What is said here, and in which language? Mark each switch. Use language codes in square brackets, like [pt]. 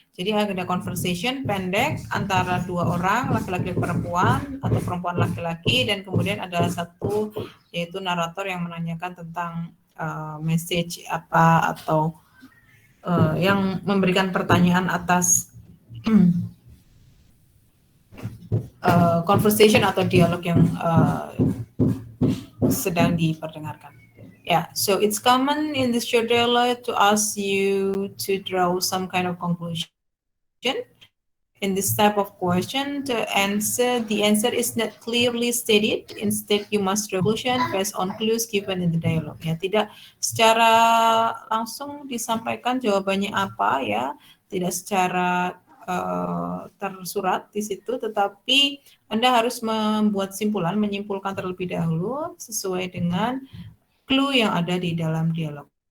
[id] Jadi ada conversation pendek antara dua orang, laki-laki perempuan atau perempuan laki-laki, dan kemudian ada satu yaitu narator yang menanyakan tentang message apa atau yang memberikan pertanyaan atas conversation atau dialog yang sedang diperdengarkan. [en] Yeah, so it's common in the short dialogue to ask you to draw some kind of conclusion. In this type of question, the answer is not clearly stated. Instead, you must draw conclusion based on clues given in the dialogue. [id] Ya, tidak secara langsung disampaikan jawabannya apa ya, tidak secara tersurat di situ, tetapi Anda harus membuat simpulan, menyimpulkan terlebih dahulu sesuai dengan clue yang ada di dalam dialog.